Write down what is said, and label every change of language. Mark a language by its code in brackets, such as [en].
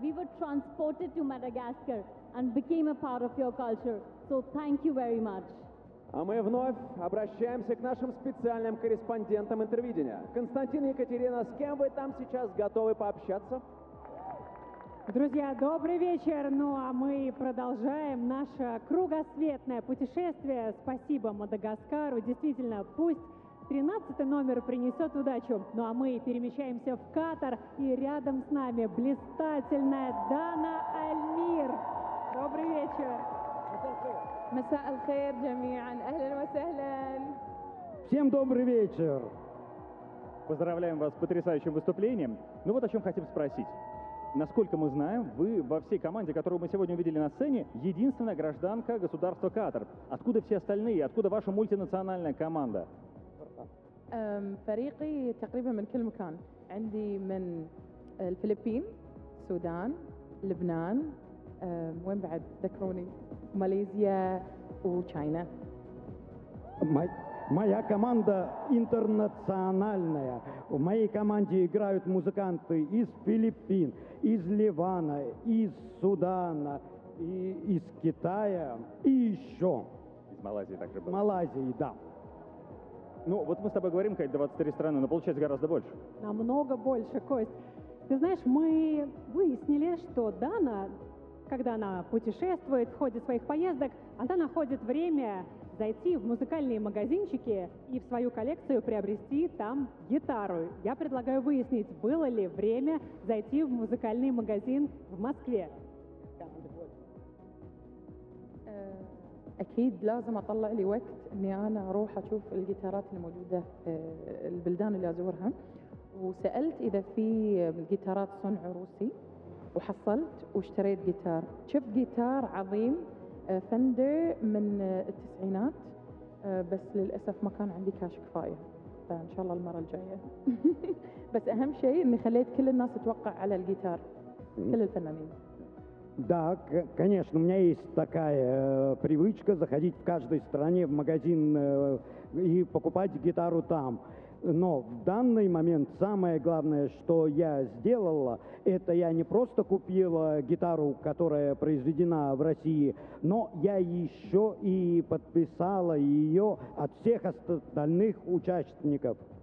[en] We were transported to Madagascar and became a part of your culture. So thank you very much. [ru] А мы вновь обращаемся к нашим специальным корреспондентам Интервидения. Константин и Екатерина, с кем вы там сейчас готовы пообщаться? Друзья, добрый вечер. Ну а мы продолжаем наше кругосветное путешествие. Спасибо Мадагаскару. Действительно, пусть 13 номер принесет удачу. Ну а мы перемещаемся в Катар, и рядом с нами блистательная Дана Альмир. Добрый вечер. [ar] Масса аль-хайр джамиан. Ахлан ва сахлан. [ru] Всем добрый вечер. Поздравляем вас с потрясающим выступлением. Ну вот о чем хотим спросить. Насколько мы знаем, вы во всей команде, которую мы сегодня увидели на сцене, единственная гражданка государства Катар. Откуда все остальные? Откуда ваша мультинациональная команда? [ar] Фариқи تقريبًا من كل مكان. عندي من الفلبين, Судан, Лебнан, وين بعد ذكروني, Малайзия и Чайна. [ru] Моя команда интернациональная. В моей команде играют музыканты из Филиппин, из Ливана, из Судана, и из Китая и еще. Из Малайзии также было. Малайзии, да. Ну, вот мы с тобой говорим, Кать, 23 страны, но получается гораздо больше. Намного больше, Кость. Ты знаешь, мы выяснили, что Дана, когда она путешествует в ходе своих поездок, она находит время зайти в музыкальные магазинчики и в свою коллекцию приобрести там гитару. Я предлагаю выяснить, было ли время зайти в музыкальный магазин в Москве. [ar] أكيد لازم أطلع لي وقت إني أنا أروح أشوف الجيتارات الموجودة البلدان اللي أزورها وسألت إذا في جيتارات صنع روسي وحصلت واشتريت جيتار شفت جيتار عظيم فندر من التسعينات بس للأسف ما كان عندي كاش كفاية فإن شاء الله المرة الجاية بس أهم شيء إني خليت كل الناس تتوقع على الجيتار كل الفنانين [ru] Да, конечно, у меня есть такая привычка заходить в каждой стране в магазин и покупать гитару там. Но в данный момент самое главное, что я сделала, это я не просто купила гитару, которая произведена в России, но я еще и подписала ее от всех остальных участников.